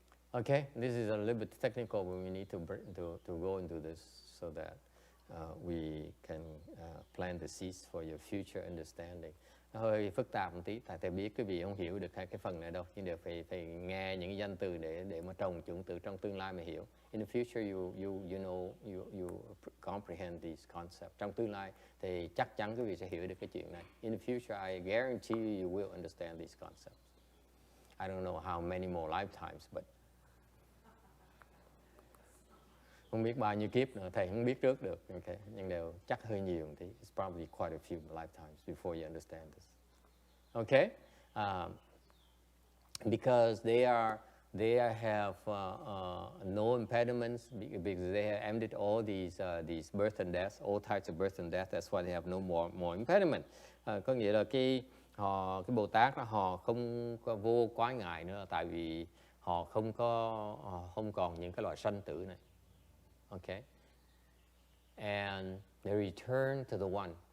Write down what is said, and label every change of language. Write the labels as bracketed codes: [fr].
[en] Okay, this is a little bit technical, but we need to go into this so that we can plant the seeds for your future understanding. [vi] Nó hơi phức tạp một tí, tại thầy biết quý vị không hiểu được cái phần này đâu, nhưng đều phải nghe những cái danh từ để mà trồng chủng tử trong tương lai mà hiểu. [en] In the future you know you comprehend these concepts. [vi] Trong tương lai thì chắc chắn quý vị sẽ hiểu được cái chuyện này. [en] In the future I guarantee you will understand these concepts. I don't know how many more lifetimes, but [vi] không biết bao nhiêu kiếp nữa, thầy không biết trước được, okay. Nhưng đều chắc hơi nhiều thì [en] it's probably quite a few lifetimes before you understand this. Okay, because they have no impediments, because they have ended all these birth and death, all types of birth and death. That's why they have no more impediment. [vi] Có nghĩa là cái Bồ Tát đó, họ không có vô quái ngại nữa, tại vì họ không còn những cái loại sanh tử này. [en] Okay, and they return to the one.